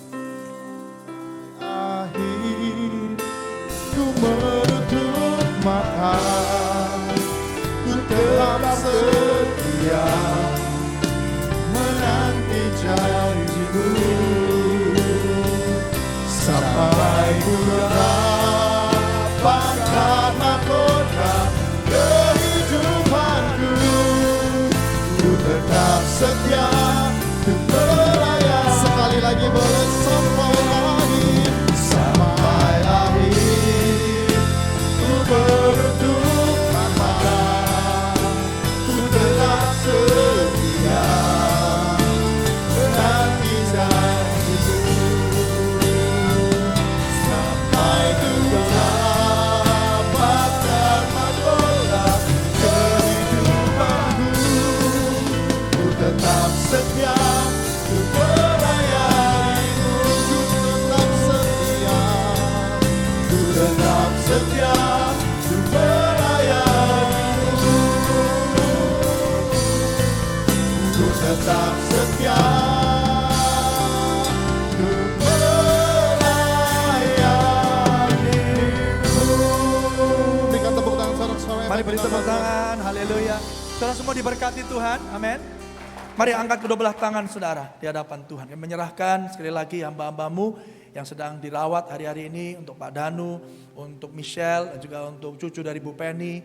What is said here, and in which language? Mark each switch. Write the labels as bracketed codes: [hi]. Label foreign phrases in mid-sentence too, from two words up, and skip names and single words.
[id] Akhir ku menutup mata, ku tetap setia menanti janjimu sampai ku dapatkan mahkota kehidupanku. Ku tetap setia ku melayani. Sekali lagi boleh sampai akhir, sampai akhir ku menutup mata, ku tetap setia menanti janjimu sampai ku dapatkan mahkota kehidupanku. Ku tetap setia ku melayanimu. Ku tetap setia ku melayanimu. Ku tetap setia ku melayanimu. Berikan tepuk tangan saudara-saudara yang Mari beri baik. tepuk tangan, haleluya. Saudara semua diberkati Tuhan, amin. Mari angkat kedua belah tangan saudara di hadapan Tuhan. Kami menyerahkan sekali lagi hamba-hambamu yang sedang dirawat hari-hari ini untuk Pak Danu, untuk Michelle, dan juga untuk cucu dari Bu Penny.